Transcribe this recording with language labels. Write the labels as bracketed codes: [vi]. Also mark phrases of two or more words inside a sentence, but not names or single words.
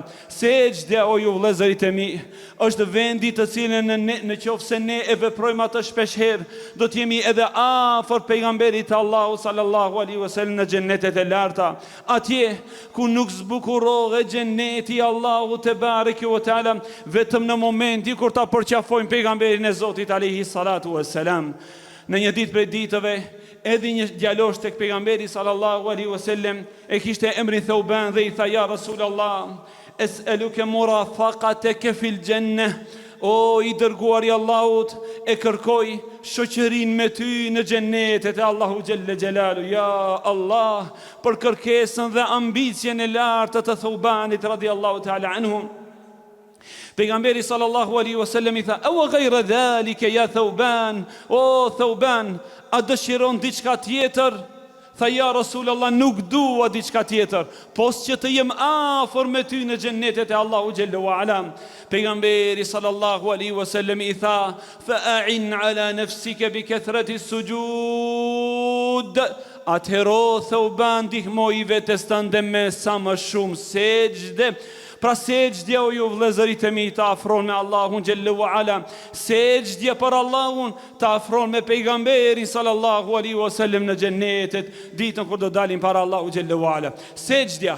[sq] Sejdja, o ju vëllezërit e mi, është vendi të cilën në qoftë se ne e veprojmë atë shpeshherë, do të jemi edhe afër pejgamberit Allahu [ar] صلى الله عليه وسلم [sq] në xhennetet e larta, atje ku nuk zbukurohet xhenneti Allahu [ar] تبارك وتعالى [sq] vetëm në momenti kur ta përqafojmë pejgamberin e Zotit [ar] عليه الصلاة والسلام. [sq] Në një ditë prej ditëve, edhi një djalosh tek pejgamberi [ar] صلى الله عليه وسلم, [sq] e kishte emrin Thauban dhe i tha: [ar] "يا رسول الله، أسألك مرافقتك في الجنة." [sq] O i dërguar i Allahut, e kërkoj shoqërinë me ty në xhennetet e Allahu [ar] جل جلاله. [sq] Ja Allah, për kërkesën dhe ambicien e lartë të Thaubanit [ar] رضي الله تعالى عنه. [sq] Pejgamberi [ar] صلى الله عليه وسلم [sq] i tha: [ar] "أو غير ذلك يا ثوبان?" [sq] O Thauban, a dëshiron diçka tjetër? Tha: [ar] "يا رسول الله, [sq] nuk dua diçka tjetër, pos që të jem afër me ty në xhennetet e Allahu [ar] جل وعلا." [sq] Pejgamberi [ar] صلى الله عليه وسلم [sq] i tha: [ar] "فأعن على نفسك بكثرة السجود." [sq] Atëherë Thauban ndihmoi vetes tënde me sa më shumë sejdë. Pra sejdja, o ju vëllezërit e mi, të afron me Allahun [ar] جل وعلا. [sq] Sejdja për Allahun të afron me pejgamberin [ar] صلى الله عليه وسلم [sq] në xhennetet, ditën kur do dalim para Allahu [ar] جل وعلا.